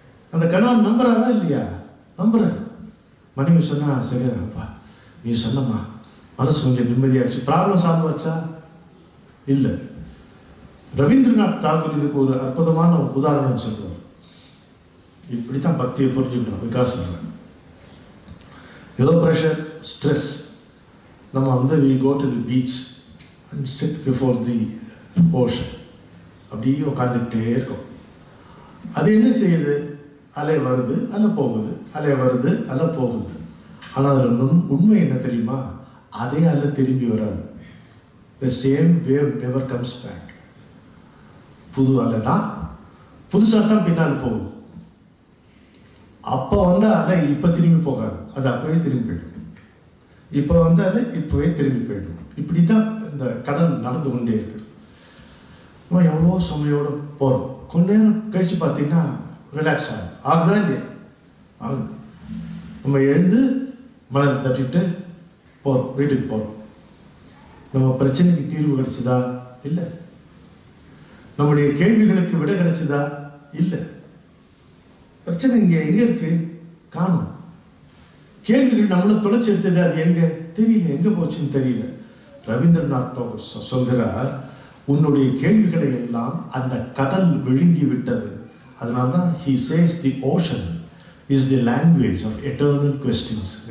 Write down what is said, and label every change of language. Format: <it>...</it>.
<ta>அந்த கணவன் நம்புறாரா இல்லையா? நம்புறாரு. மனைவி சொன்னா சரியாப்பா, நீ சொன்னம்மா மனசு கொஞ்சம் நிம்மதியாச்சு.</ta> <en>problem solve</en> <ta>ஆச்சா? இல்ல. ரவீந்திரநாத் தாகூர் இதுக்கு ஒரு அற்புதமான உதாரணம் சொல்றார். இப்படித்தான் பக்தியை புரிஞ்சுக்கணும். விகாசம் ஏதோ</ta> <en>pressure, stress,</en> <ta>நம்ம</ta> <en>we go to the beach and sit before the ocean.</en> <ta>அப்படியே உட்காந்துக்கிட்டே இருக்கும். அது என்ன செய்யுது? அலை வருது, அலை போகுது, அலை வருது, அலை போகுது. ஆனால் அதில் உண்மை என்ன தெரியுமா? அதே அலை திரும்பி வராது.</ta> <en>The same wave never comes back.</en> <ta>புது அலை தான், புதுசாக தான் பின்னால் போகுது. அப்போ அலை இப்போ திரும்பி போகாது, அது அப்பவே திரும்பி போயிடும். இப்போ அலை இப்போவே திரும்பி போயிடும். இப்படி தான் இந்த கடல் நடந்து கொண்டே இருக்கு. நம்ம எவ்வளோ சுமையோடு போகிறோம். கொஞ்ச நேரம் கழிச்சு பார்த்தீங்கன்னா ரிலாக்ஸ் ஆகுதா இல்லையா? ஆகுது. நம்ம எழுந்து மனதை தட்டிட்டு போகிறோம், வீட்டுக்கு போகிறோம். நம்ம பிரச்சனைக்கு தீர்வு கிடைச்சதா? இல்லை. நம்முடைய கேள்விகளுக்கு விட கிடைச்சதா? இல்லை. பிரச்சனை இங்க எங்க இருக்கு? காணும். கேள்விகள் நம்மளை தொலைச்சி எடுத்தது, அது எங்க தெரியல, எங்க போச்சுன்னு தெரியல. ரவீந்திரநாத் தாகூர் சொல்கிறார், உன்னுடைய கேள்விகளை எல்லாம் அந்த கடல் விழுங்கி விட்டது. அதனால்தான்</ta> <en>he says the ocean is the language of eternal questions.</en>